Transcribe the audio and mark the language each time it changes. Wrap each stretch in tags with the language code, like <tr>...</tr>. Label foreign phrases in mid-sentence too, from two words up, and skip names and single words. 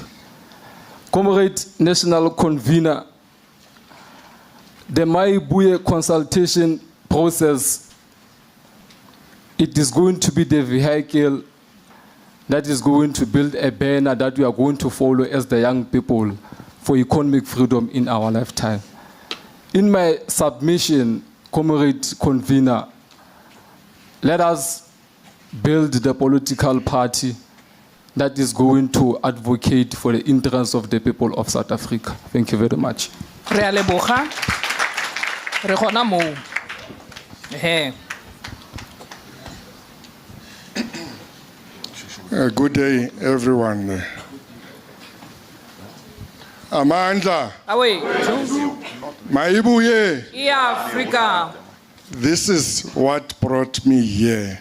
<en>Comrade, National Convener, the Mayibuye consultation process, it is going to be the vehicle that is going to build a banner that we are going to follow as the young people for economic freedom in our lifetime. In my submission, Comrade Convener, let us build the political party that is going to advocate for the interests of the people of South Africa. Thank you very much.</en> <tn>Re a leboga. Re gona moo.</tn> <en>Good day, everyone. Amandla. Away. Mayibuye. Africa. This is what brought me here.</en>